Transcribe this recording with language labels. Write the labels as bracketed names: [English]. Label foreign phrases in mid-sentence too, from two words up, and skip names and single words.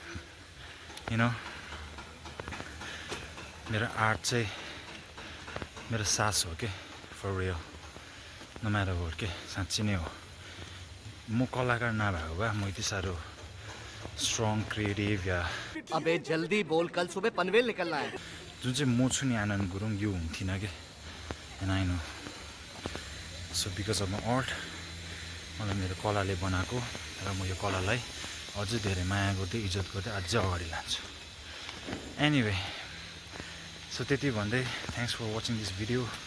[English] you know [Nepali] मेरो आर्ट चाहिँ मेरो सास हो के, [English] for real, no matter what [Nepali] के, साँच्ची नै हो. म कलाकार नभएको भए म यति साह्रो [English] strong creative [Nepali] या [Hindi] अबे जल्दी बोल, कल सुबह पनवेल निकलना है. [Nepali] जुन चाहिँ म छु नि आनन्द गुरुङ, यो हुन्थिनँ कि. [English] And I know. so because of my art, [Nepali] मलाई मेरो कलाले बनाएको, र म यो कलालाई अझै धेरै माया गर्दै इज्जत गर्दै अझै अगाडि लान्छु. [English] anyway so [Nepali] त्यति भन्दै [English] thanks for watching this video.